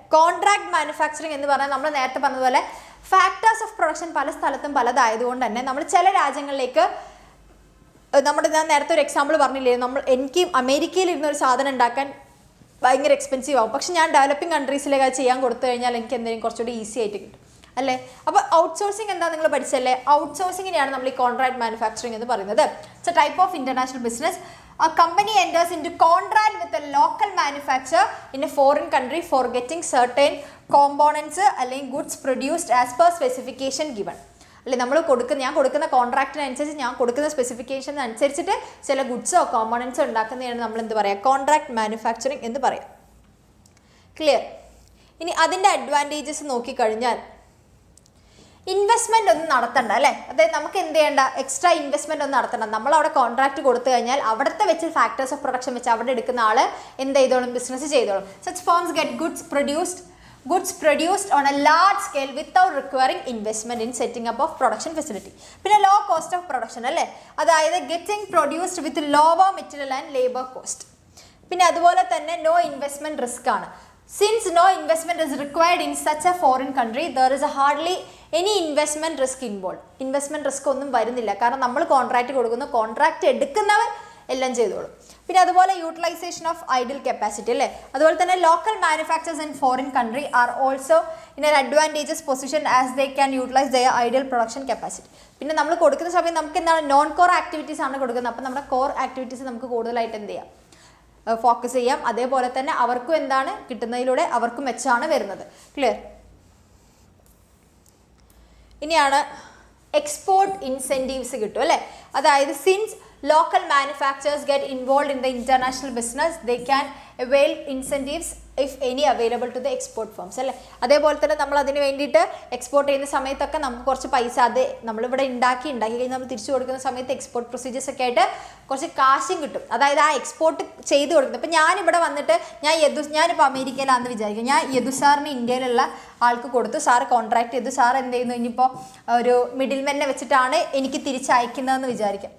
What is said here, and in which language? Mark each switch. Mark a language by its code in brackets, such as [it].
[ml] Contract manufacturing എന്ന് പറഞ്ഞാൽ നമ്മൾ നേരത്തെ പറഞ്ഞതുപോലെ ഫാക്ടേഴ്സ് ഓഫ് പ്രൊഡക്ഷൻ പല സ്ഥലത്തും പലതായതുകൊണ്ട് തന്നെ നമ്മൾ ചില രാജ്യങ്ങളിലേക്ക് ഞാൻ നേരത്തെ ഒരു എക്സാമ്പിൾ പറഞ്ഞില്ലേ, എനിക്ക് അമേരിക്കയിൽ ഇരുന്നൊരു സാധനം ഉണ്ടാക്കാൻ ഭയങ്കര എക്സ്പെൻസീവ് ആവും, പക്ഷെ ഞാൻ ഡെവലപ്പിംഗ് കൺട്രീസിലേക്ക് അത് ചെയ്യാൻ കൊടുത്തു കഴിഞ്ഞാൽ എനിക്ക് എന്തെങ്കിലും കുറച്ചുകൂടി ഈസി ആയിട്ട് കിട്ടും അല്ലേ. അപ്പോൾ ഔട്ട്സോഴ്സിംഗ് എന്താ നിങ്ങൾ പഠിച്ചല്ലേ, ഔട്ട്സോഴ്സിങ്ങിനെയാണ് നമ്മൾ ഈ കോൺട്രാക്ട് മാനുഫാക്ചറിങ് എന്ന് പറയുന്നത്. [en] It's a type of international business. A company enters into contract with a local manufacturer in a foreign country for getting certain components അല്ലെങ്കിൽ goods produced as per specification given. [ml] അല്ലെ, ഞാൻ കൊടുക്കുന്ന കോൺട്രാക്റ്റിനനുസരിച്ച്, ഞാൻ കൊടുക്കുന്ന specification അനുസരിച്ചിട്ട് ചില ഗുഡ്സോ കോമ്പോണൻസോ ഉണ്ടാക്കുന്നതാണ് നമ്മൾ എന്ത് പറയുക, കോൺട്രാക്ട് മാനുഫാക്ചറിങ് എന്ന് പറയാം. ക്ലിയർ? ഇനി അതിൻ്റെ അഡ്വാൻറ്റേജസ് നോക്കിക്കഴിഞ്ഞാൽ ഇൻവെസ്റ്റ്മെൻ്റ് ഒന്നും നടത്തണ്ട അല്ലേ. അതായത് നമുക്ക് എന്ത് ചെയ്യേണ്ട, എക്സ്ട്രാ ഇൻവെസ്റ്റ്മെൻ്റ് ഒന്നും നടത്തണ്ട. നമ്മൾ അവിടെ കോൺട്രാക്ട് കൊടുത്തു കഴിഞ്ഞാൽ അവിടുത്തെ വെച്ച് ഫാക്ടേഴ്സ് ഓഫ് പ്രൊഡക്ഷൻ വെച്ച് അവിടെ എടുക്കുന്ന ആൾ എന്ത് ചെയ്തോളും, ബിസിനസ് ചെയ്തോളും. [en] Such firms get goods produced on a large scale without requiring investment in setting up of production facility. പിന്നെ low cost of production അല്ലേ, അതായത് getting produced with lower material and labor cost. [ml] പിന്നെ അതുപോലെ തന്നെ [en] no investment risk [ml] ആണ്. [en] Since no investment is required in such a foreign country, there is hardly any investment risk involved. [ml] Investment risk ഒന്നും വരുന്നില്ല, കാരണം നമ്മൾ കോൺട്രാക്ട് കൊടുക്കുന്നു, contract എടുക്കുന്നവർ എല്ലാം ചെയ്തോളും. [en] പിന്നെ അതുപോലെ utilization of idle capacity അല്ലേ, [ml] അതുപോലെ തന്നെ [en] Local manufacturers in foreign country are also in an advantages position as they can utilize their ideal production capacity. [ml] പിന്നെ നമ്മൾ കൊടുക്കുന്ന സമയം നമുക്ക് എന്താണ് നോൺ കോർ ആക്ടിവിറ്റീസ് ആണ് കൊടുക്കുന്നത്. അപ്പോൾ നമ്മുടെ കോർ ആക്ടിവിറ്റീസ് നമുക്ക് കൂടുതലായിട്ട് എന്ത് ചെയ്യാം, ഫോക്കസ് ചെയ്യാം. അതേപോലെ തന്നെ അവർക്കും എന്താണ് കിട്ടുന്നതിലൂടെ അവർക്കും മെച്ചാണ് വരുന്നത്. [en] Clear? ഇനിയാണ് export incentives [ml] കിട്ടും അല്ലേ, അതായത് [en] Since local manufacturers get involved in the international business, they can avail incentives if any available to the export firms അല്ലേ. [ml] അതേപോലെ തന്നെ നമ്മൾ അതിന് വേണ്ടിയിട്ട് എക്സ്പോർട്ട് ചെയ്യുന്ന സമയത്തൊക്കെ നമുക്ക് കുറച്ച് പൈസ അത് നമ്മളിവിടെ ഉണ്ടാക്കി കഴിഞ്ഞാൽ നമ്മൾ തിരിച്ചു കൊടുക്കുന്ന സമയത്ത് എക്സ്പോർട്ട് പ്രൊസീജിയേഴ്സ് ഒക്കെ ആയിട്ട് കുറച്ച് കാശും കിട്ടും. അതായത് ആ എക്സ്പോർട്ട് ചെയ്ത് കൊടുക്കുന്നത്. ഇപ്പം ഞാനിവിടെ വന്നിട്ട് ഞാനിപ്പോൾ അമേരിക്കയിലാണെന്ന് വിചാരിക്കും, ഞാൻ യദു സാറിന് ഇന്ത്യയിലുള്ള ആൾക്ക് കൊടുത്തു, സാറ് കോൺട്രാക്ട് ചെയ്തു, സാർ എന്ത് ചെയ്യുന്നു ഇനിയിപ്പോൾ ഒരു മിഡിൽമെന്നെ വെച്ചിട്ടാണ് എനിക്ക് തിരിച്ചയക്കുന്നതെന്ന് വിചാരിക്കാം.